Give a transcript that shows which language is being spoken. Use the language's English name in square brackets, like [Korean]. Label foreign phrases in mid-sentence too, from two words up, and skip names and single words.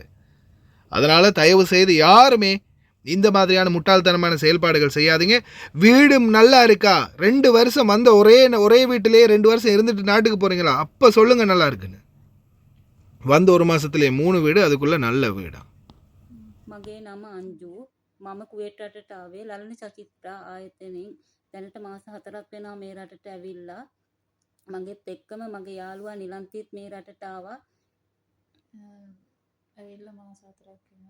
[Tamil] அதனால் தயவு செய்து யாருமே இந்த மாதிரியான முட்டாள்தனமான செயல்பாடுகள் செய்யாதீங்க. வீடும் நல்லா இருக்கா, 2 வருஷம் வந்த ஒரே வீட்டிலேயே 2 வருஷம் இருந்துட்டு நாட்டுக்கு போகிறீங்களா, அப்போ சொல்லுங்கள் நல்லா இருக்குன்னு. வந்து 1 மாதத்துலேயே 3 வீடு, அதுக்குள்ளே நல்ல வீடா. [Sinhala] මගේ නම අංජු. මම කුවේට් රටට ආවේ ලලන චකිත්‍රා ආයතනයෙන්. දැනට මාස 4ක් වෙනවා මේ රටට ඇවිල්ලා. මගෙත් එක්කම මගේ යාළුවා නිලන්තිත් මේ රටට ආවා. ඇවිල්ලා මාස 4ක් වෙනවා.